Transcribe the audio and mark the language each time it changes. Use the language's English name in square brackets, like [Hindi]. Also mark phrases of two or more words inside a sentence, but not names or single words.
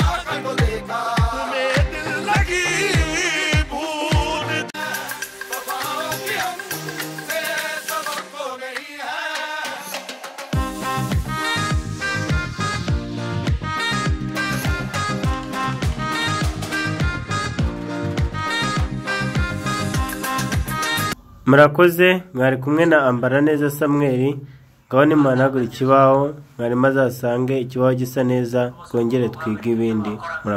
[Urdu] کر تو دیکھا، تمہیں دل لگی بھول، وفاؤں کی ہم سے توقع نہیں ہے. [Kinyarwanda] murakoze mwari kumwe na Ambara neza Samuel. Ngaho nimuhanagura ikibaho mwarimu azasange ikibaho gisa neza, twongere twige ibindi.